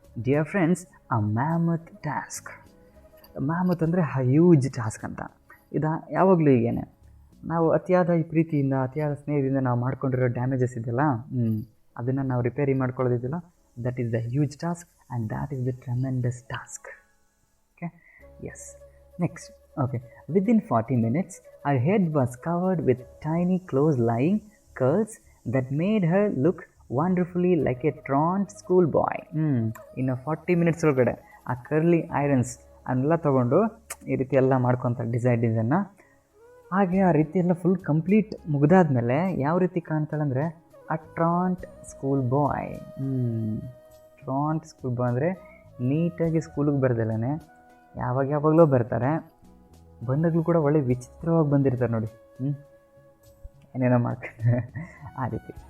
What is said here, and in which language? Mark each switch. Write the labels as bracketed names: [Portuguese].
[English] Dear friends, a mammoth task. Mammoth ಅಂದರೆ huge task ಅಂತ. [Kannada] ಇದು ಯಾವಾಗಲೂ ಹೀಗೇನೆ, ನಾವು ಅತಿಯಾದ ಈ ಪ್ರೀತಿಯಿಂದ ಅತಿಯಾದ ಸ್ನೇಹದಿಂದ ನಾವು ಮಾಡ್ಕೊಂಡಿರೋ ಡ್ಯಾಮೇಜಸ್ ಇದೆಯಲ್ಲ, ಅದನ್ನು ನಾವು repair ಮಾಡ್ಕೊಳ್ಳೋದಿದೆಯಲ್ಲ, [English] That is the huge task and that is the tremendous task. Okay, yes. Next, okay, within 40 minutes her head was covered with tiny close lying curls that made her look wonderfully like a truant school boy. [Kannada] ಇನ್ನು 40 minutes ಒಳಗಡೆ ಆ curly irons ಅದನ್ನೆಲ್ಲ ತೊಗೊಂಡು ಈ ರೀತಿ ಎಲ್ಲ ಮಾಡ್ಕೊತಾರೆ ಡಿಸೈನ್ನ. ಹಾಗೆ ಆ ರೀತಿ ಎಲ್ಲ ಫುಲ್ ಕಂಪ್ಲೀಟ್ ಮುಗಿದಾದ್ಮೇಲೆ ಯಾವ ರೀತಿ ಕಾಣ್ತಾಳೆ ಅಂದರೆ ಆ ಟ್ರಾಂಟ್ ಸ್ಕೂಲ್ ಬಾಯ್. ಟ್ರಾಂಟ್ ಸ್ಕೂಲ್ ಬಾಯ್ ಅಂದರೆ ನೀಟಾಗಿ ಸ್ಕೂಲಿಗೆ ಬರ್ದಲ್ಲೇ ಯಾವಾಗಲೂ ಬರ್ತಾರೆ, ಬಂದಾಗಲೂ ಕೂಡ ಒಳ್ಳೆ ವಿಚಿತ್ರವಾಗಿ ಬಂದಿರ್ತಾರೆ ನೋಡಿ, ಏನೇನೋ ಮಾಡ್ತಾರೆ ಆ ರೀತಿ.